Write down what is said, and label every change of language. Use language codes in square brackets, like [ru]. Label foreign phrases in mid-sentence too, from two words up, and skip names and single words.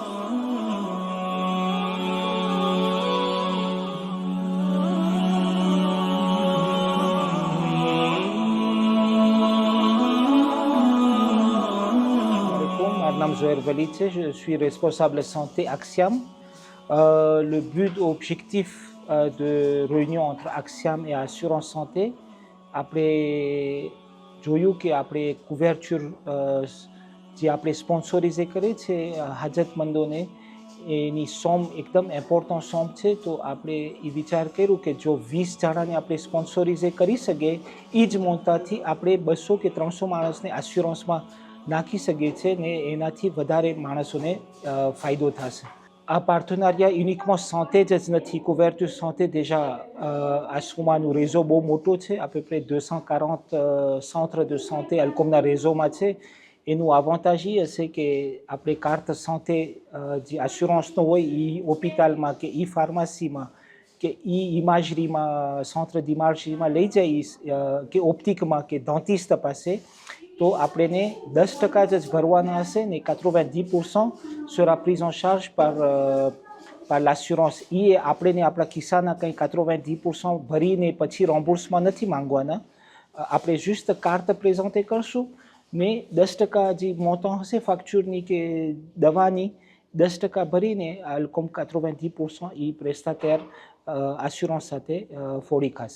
[fr] Je suis responsable santé Axiam. Le but objectif de réunion entre Axiam et Assurance Santé, après Joyuk et après couverture, [gu] જે આપણે સ્પોન્સોરિઝે કરે છે હાજતમંદોને એની સોમ એકદમ ઇમ્પોર્ટન્ટ સોમ છે તો આપણે એ વિચાર કર્યું કે જો 20 જણાને આપણે સ્પોન્સોરિઝે કરી શકીએ એ જ મોટાથી આપણે 200 કે 300 માણસને આસ્યુરન્સમાં નાખી શકીએ છીએ ને એનાથી વધારે માણસોને ફાયદો થશે. આ પાર્ટનરિયા યુનિકમાં santé જ નથી, [fr] couverture santé déjà [gu] આશ્રમનું réseau બહુ મોટો છે, [fr] à peu près 240 centres de santé [gu] અલ્કોમના réseauમાં છે. એનું avantage એ હશે કે આપણે કાર્ડ santé જે assurance હોય એ હોસ્પિટલમાં કે એ ફાર્મસીમાં કે એ ઇમાજરીમાં [fr] centre d'imagerie [gu] લઈ જાય કે ઓપ્ટિકમાં કે dentiste પાસે તો આપણે 10% જ ભરવાના હશે ને 90% [fr] sera prise en charge par l'assurance. [gu] એ આપણે આપણા ખિસ્સાના કંઈ 90% ભરીને પછી રમ્બર્સમાં નથી માંગવાના. આપણે juste કાર્ડ પ્રેઝન્ટે કરશું ને 10% જે મોટો હશે ફેક્ચરની કે દવાની 10% ભરીને અલ્કોમ 90% એ [fr] prestataire assurance [gu] સાથે ફોડી ખાશે.